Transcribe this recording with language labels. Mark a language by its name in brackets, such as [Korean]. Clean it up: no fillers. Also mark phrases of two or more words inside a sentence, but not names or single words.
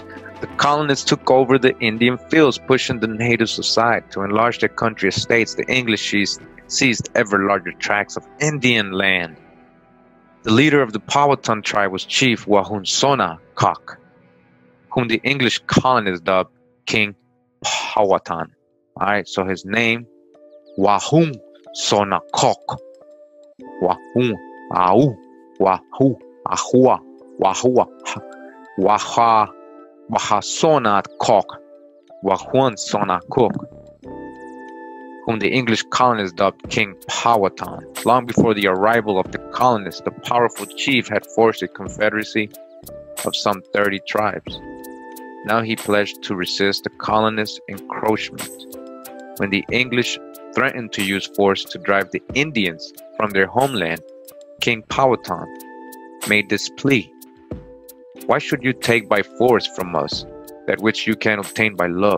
[English] The colonists took over the Indian fields, pushing the natives aside to enlarge their country estates. The English seized ever larger tracts of Indian land. The leader of the Powhatan tribe was Chief Wahunsonacock, whom the English colonists dubbed King Powhatan. All right, so his name, Wahunsonacock. Wahun, Au, Wahu, Ahua, Wahua, Waha, Wahasonacock, Wahunsonacock, whom the English colonists dubbed King Powhatan. Long before the arrival of the colonists, the powerful chief had forged a confederacy of some 30 tribes. Now he pledged to resist the colonists' encroachment. When the English threatened to use force to drive the Indians from their homeland, King Powhatan made this plea: "Why should you take by force from us that which you can obtain by love?